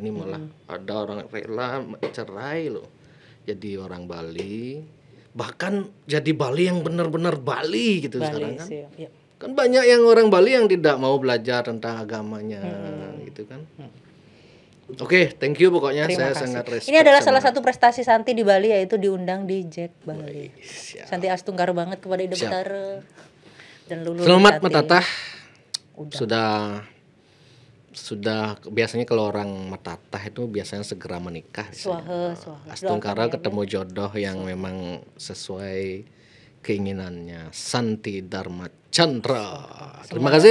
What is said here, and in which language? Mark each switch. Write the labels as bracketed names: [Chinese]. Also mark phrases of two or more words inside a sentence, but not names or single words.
[Indonesian] Ini malah ada orang rela cerai loh jadi orang Bali, bahkan jadi Bali yang benar-benar Bali gitu sekarang kan. Kan banyak yang orang Bali yang tidak mau belajar tentang agamanya gitu kan. Oke, [English] thank you [Indonesian] pokoknya. Saya sangat respect. Ini adalah salah satu prestasi Santi di Bali, yaitu diundang di Jack Bali. Santi astungkar banget kepada Ida Betara dan Lulu. Selamat Metatah. Sudah biasanya kalau orang metatah itu biasanya segera menikah. Astungkara ketemu jodoh yang memang sesuai keinginannya. Santi Dharma Chandra. Terima kasih.